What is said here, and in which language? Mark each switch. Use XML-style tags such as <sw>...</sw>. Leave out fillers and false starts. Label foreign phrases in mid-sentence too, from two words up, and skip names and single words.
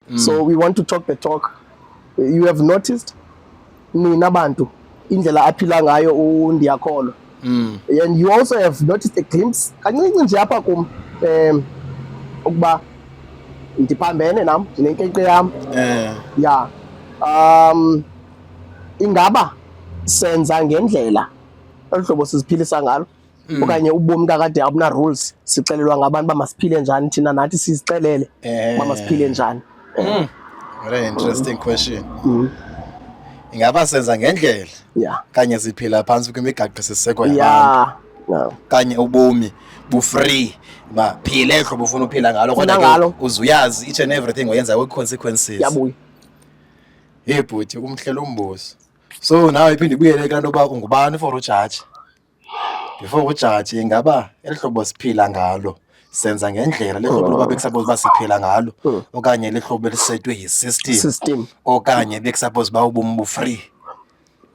<en>So we want to talk the talk. You have noticed</en> <xh>nina bantu indlela aphila ngayo uNdiakholwa.</xh> <en>And you also have noticed a glimpse</en> <xh>kancinci nje apha kum ukuba ndiphambene nam ndinenkcenkce yam.</xh> <en>Yeah.</en> <xh>Ingaba senza ngendlela olu hlobo siziphilisa ngalo okanye ubomi kakade abuna-rules, sixelelwa ngabantu uba masiphile njani, thina nathi sizixelele uba masiphile njani.</xh> <en>Very interesting question.</en> <xh>Ingaba senza ngendlela kanye siphila phantsi kwimigaqo siseko yabantu kanye ubomi bu-free phile hlobo ufuna uphila ngalo kodwa ke uzuyazi</xh> <en>each and everything</en> <xh>oyenza with-consequences. Yabuya. Hey bhuti, umhlela umbuzo. So nawe iphinde ibuyele kanti uba ungubani for ujaji? Before ujaji ingaba eli hlobo siphila ngalo senza ngendlela le hlobo loba bekusuppose uba siphila ngalo okanye le hlobo elisetwe yi-system okanye bekusuppose uba ubomi bu-free.</xh>